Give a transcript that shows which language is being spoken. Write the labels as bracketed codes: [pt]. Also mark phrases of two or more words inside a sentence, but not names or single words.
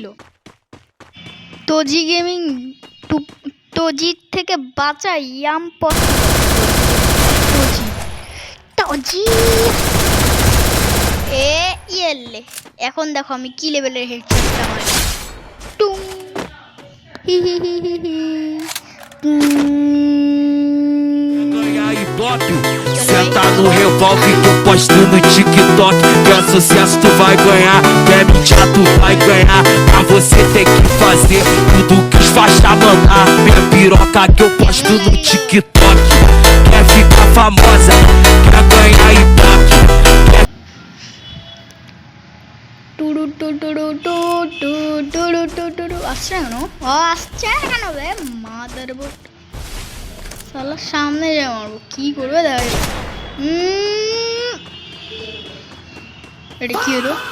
[bn] তোজি গেমিং তোজির থেকে বাঁচা ইয়াম তোজি ইয়েলে। এখন দেখো আমি কি লেভেলের হেডশটটা মারি। টুং হি হি হি হি হি। [pt] Senta no revólver que eu posto no TikTok. Que é sucesso, tu vai ganhar. Que é mentira, tu vai ganhar. Pra você tem que fazer tudo que os faixa mandar. Minha piroca que eu posto no TikTok. Quer ficar famosa, quer ganhar Ibope. [bn] আসছে কেন? আসছে কেন বে মাদার বোট সালা। সামনে যে মারবো, কি করবে দেখা যাবে। এটা কি হলো?